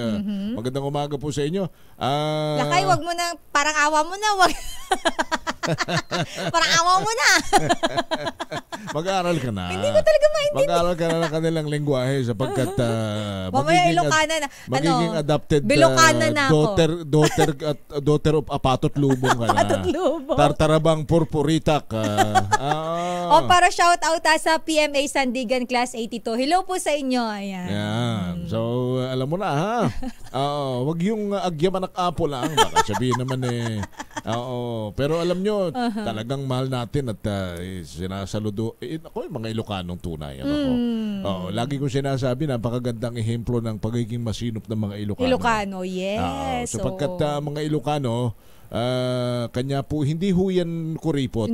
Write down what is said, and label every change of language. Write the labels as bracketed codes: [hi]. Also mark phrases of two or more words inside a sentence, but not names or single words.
[tl] Magandang umaga po sa inyo. Lakay, wag mo na, parang awa mo na. Parang awa mo na. Mag-aaral ka na. Hindi ko talaga maintindihan. Mag-aaral ka na ng kanilang lengguwahe sapagkat magiging [en] adopted daughter of Apatot Lubong ka na. [tl] Tartarabang Purpuritak. Para [en] shout out [tl] sa PMA Sandigan Class 82. Hello po sa inyo. Ayan. So, alam mo na ha. Wag yung [ilo] agyaman apo [tl] lang. Baka sabihin naman pero alam nyo, talagang mahal natin at sinasaludo. Ako yung mga Ilocanong tunay. Lagi ko sinasabi, napakagandang ehemplo ng pagiging masinop ng mga Ilocano. Ilocano, yes. Sapagkat mga Ilocano, kanya po, hindi ho yan kuripot.